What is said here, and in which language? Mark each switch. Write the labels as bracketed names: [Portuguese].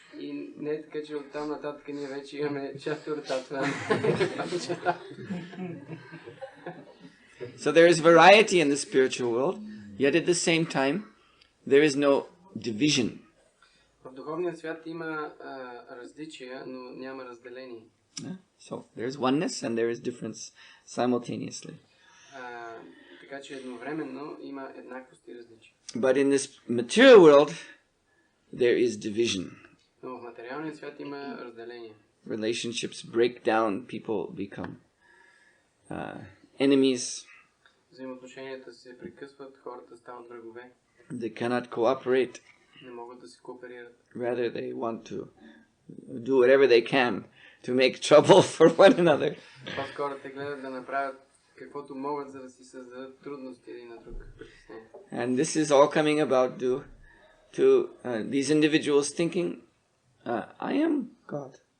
[Bulgarian] И не е така, че оттам нататък ние вече имаме Chatur Tattva. [English] So there is variety in the spiritual world, yet at the same time there is no division. [Bulgarian] В духовния свят има различия, но няма разделение. [English] So there is oneness and there is difference simultaneously. [Bulgarian] Така че едновременно има еднаквост и различия. [English] But in this material world there is division. [Bulgarian] Но в материалния свят има разделение. [English] Relationships break down, people become enemies. [Bulgarian] Взаимоотношенията се прекъсват, хората стават врагове. [English] They cannot cooperate. [Bulgarian] Не могат да се кооперират. [English] Rather, they want to do whatever they can to make trouble for one another. [Bulgarian] По-скоро те гледат да направят каквото могат, за да си създадат трудности един на друг. [English] And this is all coming about to these individuals thinking, I am God.